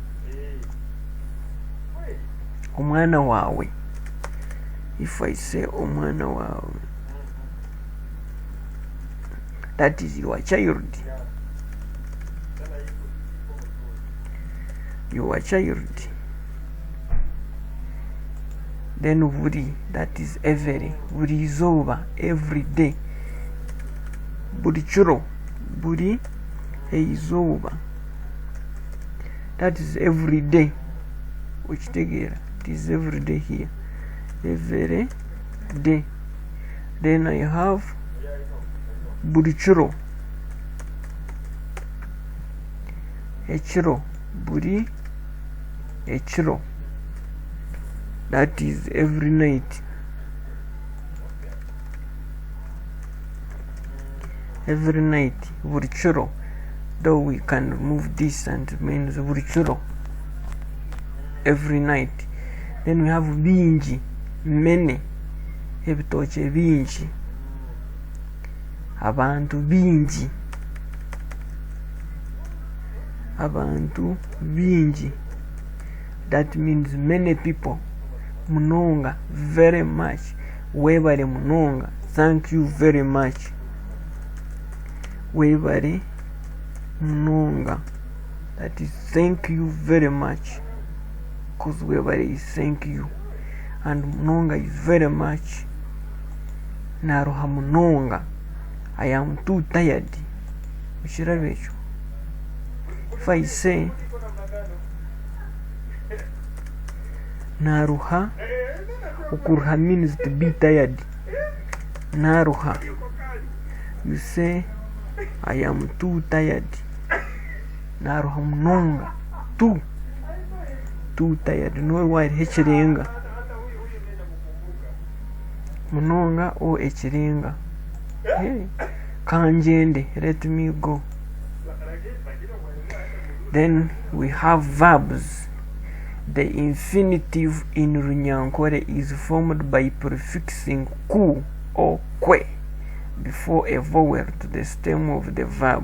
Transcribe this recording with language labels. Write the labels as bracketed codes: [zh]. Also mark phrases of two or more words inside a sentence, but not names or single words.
[nyn] Omwana wawe, [en] if I say [nyn] omwana wawe, [en] that is your child. Your child. Then buri, that is every. [nyn] Buri izuba, [en] every day. [nyn] Buri churo, buri izuba, [en] that is every day. Which together, it is every day here. Every day. Then I have [nyn] buri churo, echiro, buri echiro, [en] that is every night. Every night, [nyn] buri churo, [en] though we can remove this and it means [nyn] buri churo, [en] every night. Then we have bingi, many, [nyn] ebitoche bingi, abantu bingi, abantu bingi, [en] that means many people. Munonga, very much. [nyn] Webare munonga, [en] thank you very much. [nyn] Webare munonga, [en] that is thank you very much. Because webare is thank you, and munonga is very much. [nyn] Naruha munonga, [en] I am too tired. If I say naruha, ukuruha means to be tired. Naruha, you say I am too tired. [nyn] Naruha munonga, [en] too tired. [nyn] No why hechirenga. Munonga or echirenga. Hey, kanjende, [en] let me go. Then we have verbs. The infinitive in Runyankole is formed by prefixing ku or kwe before a vowel to the stem of the verb.